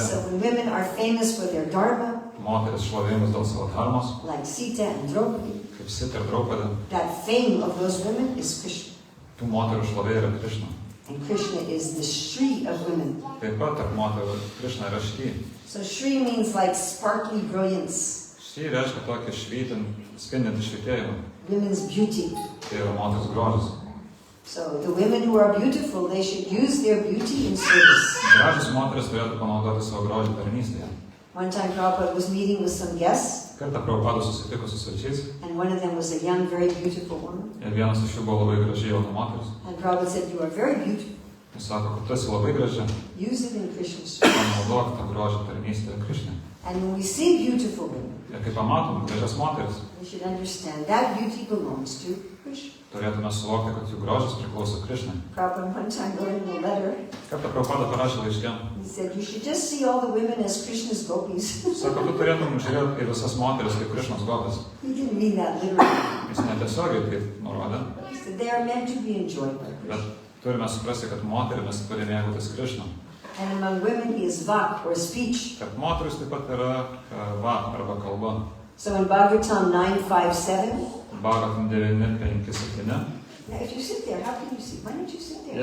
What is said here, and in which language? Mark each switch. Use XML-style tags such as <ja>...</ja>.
<en>So when women are famous for their dharma,</en> <lt>Moteris šlovėjimas dėl savo dharmos,</lt> <en>like Sita and Draupadi,</en> <lt>kaip Sita ir Draupadė.</lt> <en>that fame of those women is Krishna.</en> <lt>Tų moterų šlovė yra Krishna.</lt> <en>And Krishna is the Shri of women.</en> <lt>Taip pat tarp moterų Krishna yra Šri.</lt> <en>So Shri means like sparkly brilliance,</en> <lt>Šri reiškia tokį spindintį švietėjimą.</lt> <en>women's beauty.</en> <lt>Tai yra moters grožis.</lt> <en>So the women who are beautiful, they should use their beauty in service.</en> <lt>Gražios moteris turėtų panaudoti savo grožį tarnystėje.</lt> <en>One time Prabhupada was meeting with some guests,</en> <lt>Kartą Prabhupada susitiko su svečiais</lt> <en>and one of them was a young, very beautiful woman.</en> <lt>ir vienas iš jų buvo labai graži jauna moteris.</lt> <en>And Prabhupada said, you are very beautiful.</en> <lt>Jis sako, kad tu esi labai graži,</lt> <en>Use it in Krishna's service.</en> <lt>panaudok tą grožį tarnystėje Krishnai.</lt> <en>And when we see beautiful women,</en> <lt>Ir kai pamatom gražias moteris,</lt> <en>we should understand that beauty belongs to Krishna.</en> <lt>turėtume suvokti, kad jų grožis priklauso Krishnai.</lt> <en>Prabhupada one time wrote in a letter,</en> <lt>Kartą Prabhupada parašė laiške.</lt> <en>he said, you should just see all the women as Krishna's gopis.</en> <lt>Sako, tu turėtum žiūrėti į visas moteris kaip Krišnos gopis.</lt> <en>He didn't mean that literally.</en> <lt>Jis netiesiogiai taip nurodė,</lt> <en>He said, they are meant to be enjoyed by</en> <lt>bet</lt> <en>Krishna.</en> <lt>turime suprasti, kad moterimis turi mėgautis Krišna.</lt> <en>And among women, he is vak, or speech.</en> <lt>Kad moteris taip pat yra va arba kalba.</lt> <en>So in Bhagavatam 9:5-7,</en> <lt>Bhagavatam 9:5-7.</lt> <en>now if you sit there, how can you see? Why don't you sit there?</en>